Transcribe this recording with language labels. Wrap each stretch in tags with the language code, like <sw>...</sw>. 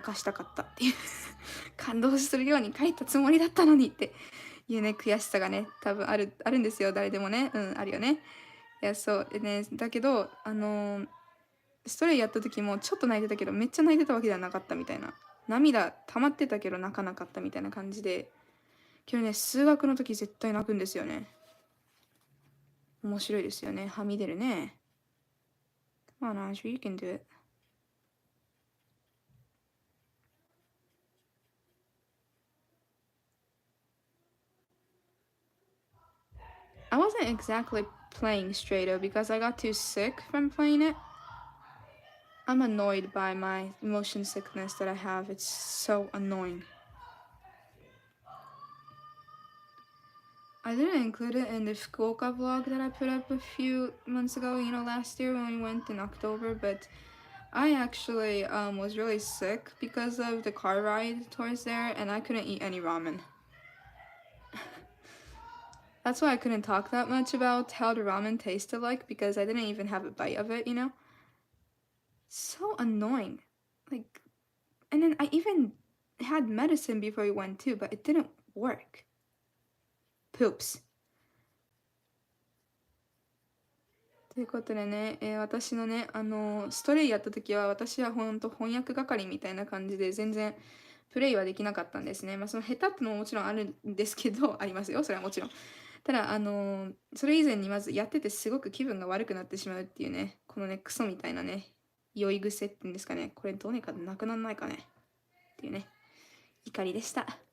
<ja>泣かしたかったっていう感動するように書いたつもりだったのにっていうね、悔しさがね、多分あるんですよ。誰でもね。あるよね。いや、そう。でね、だけど、ストレイやった時もちょっと泣いてたけど、めっちゃ泣いてたわけではなかったみたいな。涙溜まってたけど泣かなかったみたいな感じで。けどね、数学の時絶対泣くんですよね。面白いですよね。はみ出るね。</ja> <en>Come on, Andrew, you can do it. I wasn't exactly playing Straight because I got too sick from playing it. I'm annoyed by my motion sickness that I have. It's so annoying. I didn't include it in the Fukuoka vlog that I put up a few months ago, you know, last year when we went in October, but I actually was really sick because of the car ride towards there, and I couldn't eat any ramen. That's why I couldn't talk that much about how the ramen tasted like, because I didn't even have a bite of it, you know? So annoying. Like, and then I even had medicine before we went too, but it didn't work. Poops.</en> <ja>ということでね、私のね、ストレイやった時は私はほんと翻訳係みたいな感じで全然プレイはできなかったんですね。まあその下手ってのももちろんあるんですけど、ありますよ、それはもちろん。ただ、それ以前にまずやっててすごく気分が悪くなってしまうっていうね、このね、クソみたいなね、酔い癖っていうんですかね、これどうにかなくなんないかねっていうね、怒りでした。</ja>